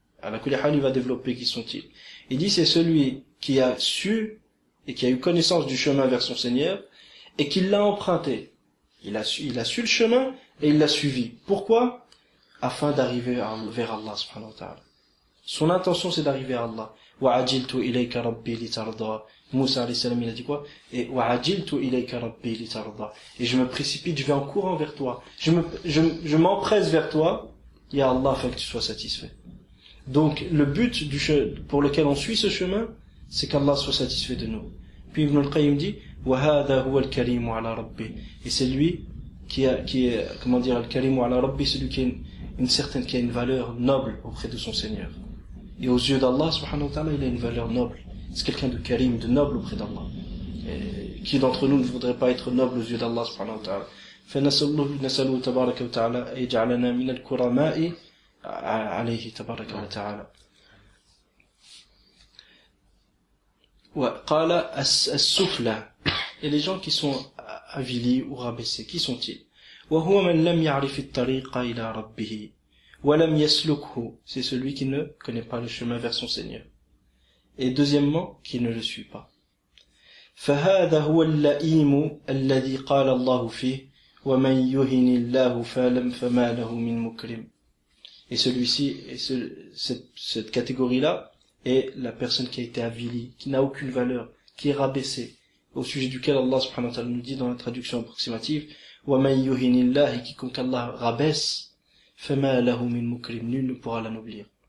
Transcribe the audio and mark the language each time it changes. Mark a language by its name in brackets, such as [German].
[French] À [Arabic] kulli hal, [French] il va développer qui sont-ils. Il dit c'est celui qui a su et qui a eu connaissance du chemin vers son Seigneur et qui l'a emprunté. Il a su le chemin et il l'a suivi. Pourquoi? Afin d'arriver vers Allah subhanahu wa ta'ala. Son intention c'est d'arriver à Allah. [Arabic] وَعَجِلْتُ إِلَيْكَ رَبِّي لِتَرْضَى. [French] Moussa alayhi salam, il a dit quoi? Et [Arabic] وَعَجِلْتُ إِلَيْكَ رَبِّي لِتَرْضَى. [French] Et je me précipite, je vais en courant vers toi. Je m'empresse vers toi, ya Allah, afin que tu sois satisfait. Donc, le but pour lequel on suit ce chemin, c'est qu'Allah soit satisfait de nous. Puis Ibn al-Qayyim dit, [Arabic] وَهَذَا هُوَ الْكَرِيمُ عَلَى رَبِّي. [French] Et c'est lui qui est, comment dire, [Arabic] al-Karimu ala Rabbi, [French] celui qui a une valeur noble auprès de son Seigneur. Et aux yeux d'Allah, subhanahu wa ta'ala, il a une valeur noble. C'est quelqu'un de karim, de noble auprès d'Allah. Et qui d'entre nous ne voudrait pas être noble aux yeux d'Allah, subhanahu wa ta'ala? [Arabic] فنسأله تبارك وتعالى يجعلنا من الكرماء عليه تبارك وتعالى. وقال السفلى. [French] Et les gens qui sont avilis ou rabaissés, qui sont-ils? [Arabic] وهو من لم يعرف الطريق إلى ربه ولم يسلكه, [French] c'est celui qui ne connaît pas le chemin vers son Seigneur. Et deuxièmement, qui ne le suit pas. [Arabic] فهذا هو اللئيم الذي قال الله فيه ومن يهن الله فما له من مكرم. [French] Et celui-ci, cette catégorie-là, est la personne qui a été avilie, qui n'a aucune valeur, qui est rabaissée, au sujet duquel Allah subhanahu wa ta'ala nous dit dans la traduction approximative, [Arabic] وَمَنْ يُهِنِ اللَّهِ, [French] quiconque Allah rabaisse, [Arabic] فَمَا لَهُ مِنْ مُكْرِمٍ, [French] nul ne pourra l'anoblir.